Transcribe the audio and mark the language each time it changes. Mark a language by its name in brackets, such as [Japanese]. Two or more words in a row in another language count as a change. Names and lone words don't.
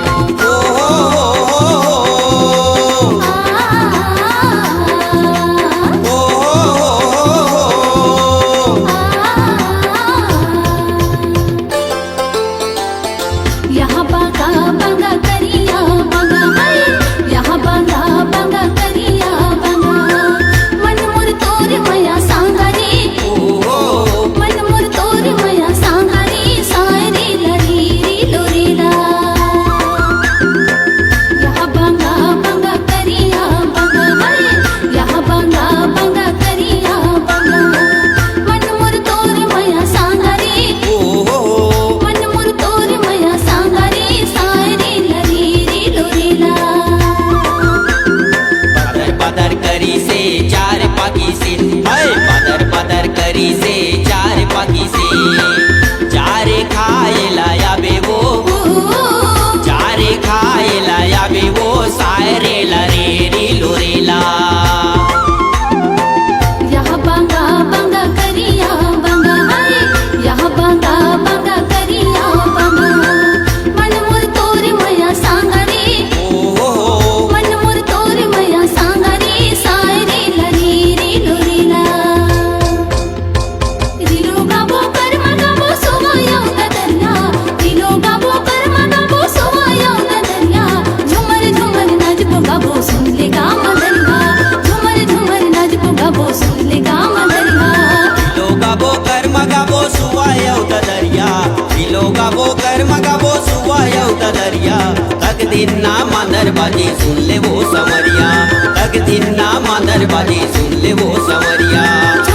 [Chhattisgarhi] यहाँ बागा बागा करिया बागा हाय यहाँ बागा बागा करिया बागा मन मोर तोर मया सांगा रे मन मोर तोर मया सांगा रे सारे लरी रे लोरेला यहाँ बागा बागा करिया बागा हाय यहाँ बागा बागा करिया बागा मन मोर तोर मया सांगा रे मन मोर तोर मया सांगा रे सारे लरी रे लोरेला पदर पदर करी से चार पाकी से हाय पदर पदर करी से चार पाकी से चारे खाए लाया बे वो चारे खाए लाया बे वो सारे लरे रे लोरेला यहाँ बागा बागा करिया बागा हाय यहाँ बागा बागा करिया बागा मन मोर तोर मया सांगा रे मन मोर तोर मया सांगा रे सारे लरी रे लोरेला [Sadri] रिलो गाबो कर्म गाबो सोवाया दरिया रिलो गाबो कर्म गाबो सोवाया दरिया झुमर झुमर नाचबो गाबो सुन ले गाम दरिया झुमर झुमर नाचबो गाबो सुन ले गाम दरिया गाबो कर्म गाबो सुवायौ दरिया दिलो गाबो कर्म गाबो सुवायौ दरिया तक दिन ना मांदर बाजी सुन ले वो समरिया तक दिन ना मांदर बाजी सुन ले वो समरिया